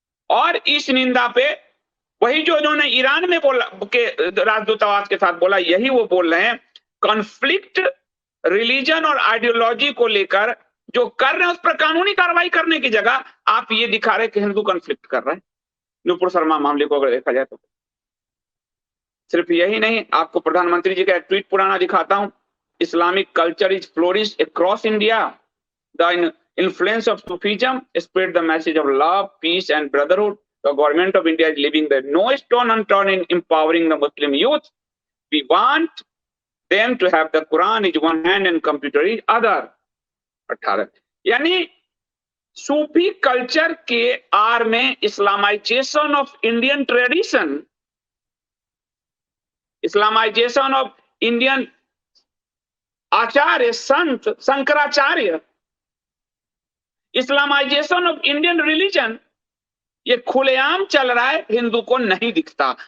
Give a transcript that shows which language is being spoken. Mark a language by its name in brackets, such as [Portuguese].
[Hindi] और इस निंदा पे वही जो उन्होंने ईरान में बोला के राजदूतावास के साथ बोला, यही वो बोल रहे हैं, कॉन्फ्लिक्ट रिलीजन और आइडियोलॉजी को लेकर जो कर रहे हैं उस पर कानूनी कार्रवाई करने की जगह आप ये दिखा रहे कि हिंदू कॉन्फ्लिक्ट कर रहे हैं। नुपुर शर्मा मामले को अगर देखा जाए तो सिर्फ यही नहीं, आपको प्रधानमंत्री जी का एक ट्वीट पुराना दिखाता हूं, [English] Islamic culture is flourish across India, the influence of Sufism spread the message of love, peace and brotherhood. The government of India is leaving the no stone unturned in empowering the Muslim youth. We want them to have the Quran is one hand and computer is other. [Hindi] 18 यानी सूफी culture के are में Islamisation of Indian tradition, Islamisation of Indian Acharya Sant Shankaracharya, Islamisation of Indian religion, ये खुलेआम चल रहा है, हिंदू को नहीं दिखता।